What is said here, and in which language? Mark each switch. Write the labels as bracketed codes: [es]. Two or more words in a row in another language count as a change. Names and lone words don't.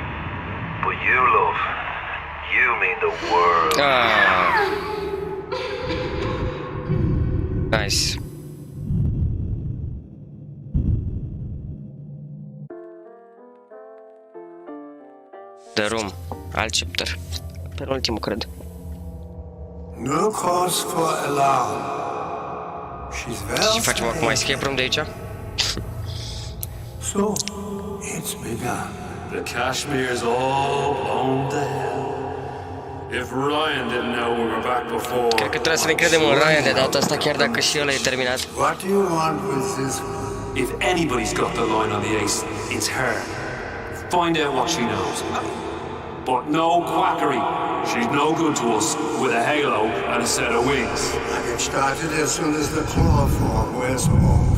[en] But you, love, you mean the world. Nice. The Room, alt chapter. [ro] Penultimul, cred. [en] No cause for alarm. She's well. [ro] Și facem acum [en] escape room [ro] de aici? [en] So, it's begun. The Kashmir's all blown to hell. If Ryan didn't know we were back before. [ro] Cred că trebuie să ne credem în Ryan de data asta, chiar dacă și ăla e terminat. [en] What do you want with this one? If anybody's got the line on the ace, it's her. Find out what she knows. But no quackery. She's no good to us with a halo and a set of wings. I get started as soon as the claw form wears off.